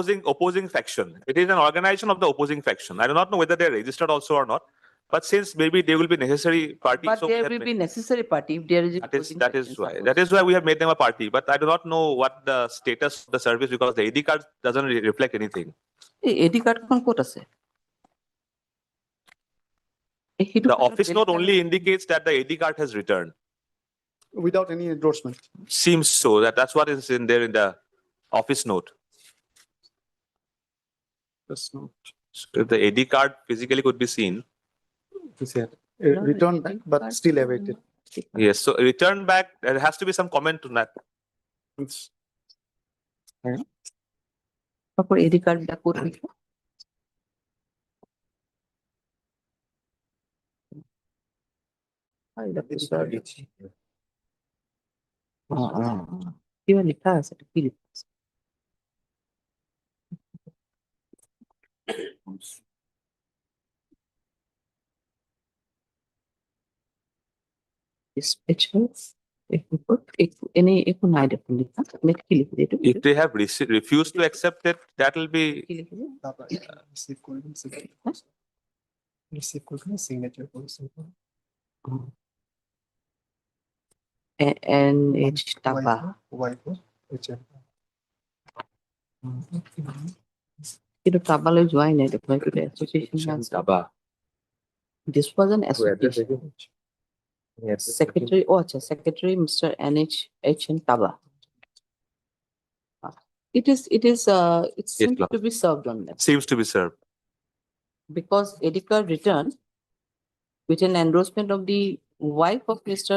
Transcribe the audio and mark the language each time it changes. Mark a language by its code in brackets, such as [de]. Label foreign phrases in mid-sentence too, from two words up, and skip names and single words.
[en] opposing faction. It is an organization of the opposing faction. I do not know whether they are registered also or not. But since maybe they will be necessary party, But so there that will may- be necessary party if there is a. that is opposing that is faction why suppose. that is why we have made them a party. But I do not know what the status of the service because the AD card doesn't reflect anything. [as] এই [en] AD card [as] খন ক'ত আছে? [en] The office note only indicates that the AD card has returned. Without any endorsement. Seems so. That's what is in there in the office note. That's not. So if the AD card physically could be seen. Is it returned back, but still awaited. Yes. So return back. There has to be some comment on that. It's- [as] তারপর [en] AD card [as] টা ক'ত লিখো? কিবা লিখা আছে কি লিখা আছে? Dispatchers, একো নাই দেখোন লিখা। আমি কি লিখি দিই এইটো? [en] If they have refused to accept it, that will be [as] কি লিখি দিই? [bn] Receive করবেন, receive করবেন, signature করবেন। [en] NH Tapa. কিন্তু টাবালৈ যোৱাই নাই দেখোন এইটো এছ'চিয়েশ্যন Taba. This was an association. Secretary, oh, acha, Secretary Mr. NH Taba. It seems ma'am. to be served on that Seems to be served. because Edika returned with an endorsement of the wife of Mr.